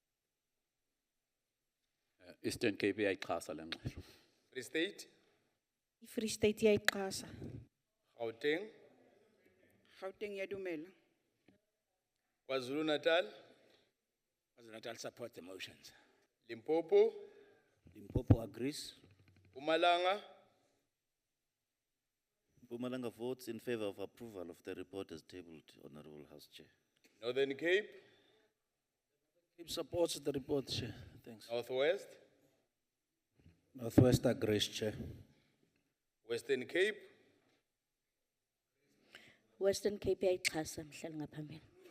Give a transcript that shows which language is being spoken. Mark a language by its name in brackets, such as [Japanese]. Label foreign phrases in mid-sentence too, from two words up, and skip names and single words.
[English] Eastern Cape, I cast a language. Free State. [Xhosa] Free State iyayiqhasa. [English] Gauteng, [Southern Sotho] Gauteng iyadumela. [English] KwaZulu Natal, KwaZulu-Natal support the motions. Limpopo, Limpopo agrees. Mpumalanga, Mpumalanga votes in favor of approval of the report as tabled, Honorable House Chair. Northern Cape, Cape supports the report, Chair. Thanks. Northwest, Northwest agrees, Chair. Western Cape, [Xhosa] Western Cape iyayiqhasa mhlali ngaphambili.